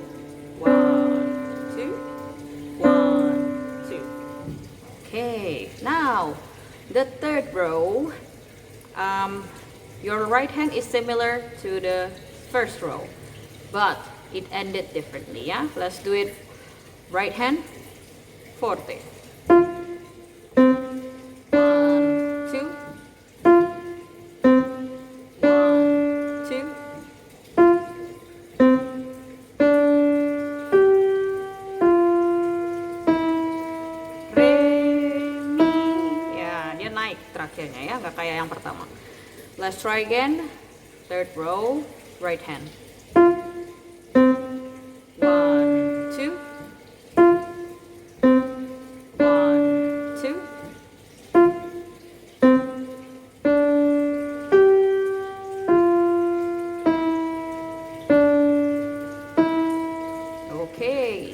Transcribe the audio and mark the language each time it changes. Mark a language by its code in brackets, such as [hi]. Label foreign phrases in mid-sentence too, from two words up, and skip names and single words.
[en] 1, 2, 1, 2. Okay, now the third row. Your right hand is similar to the first row, but it ended differently, yeah? Let's do it right hand, forte. 1, 2. 1, 2. Re, mi. [id] Ya, dia naik terakhirnya ya, nggak kayak yang pertama. [en] Let's try again. Third row, right hand. 1, 2. 1, 2. Okay.